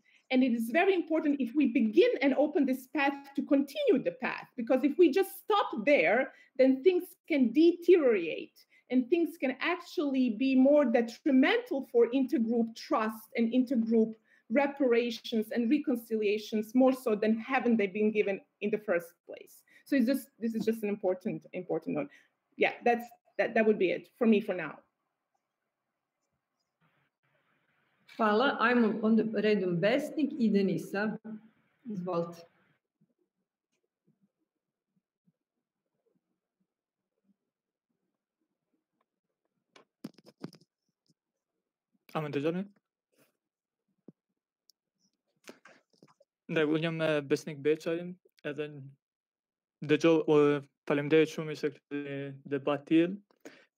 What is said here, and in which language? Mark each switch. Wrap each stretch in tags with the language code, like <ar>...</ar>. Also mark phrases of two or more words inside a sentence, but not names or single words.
<en>And it is very important if we begin and open this path to continue the path, because if we just stop there, then things can deteriorate and things can actually be more detrimental for intergroup trust and intergroup reparations and reconciliations, more so than haven't they been given in the first place. So this is just an important note. Yeah, that would be it for me for now.</en> <sr>Hvala. Ajmo onda redom Besnik i Denisa. Izvolite.</sr> <sq>Amen dëgjoni? Unë jam Besnik Beçaj, edhe dëgjoj, faleminderit shumë se këtë debat tillë.</sq>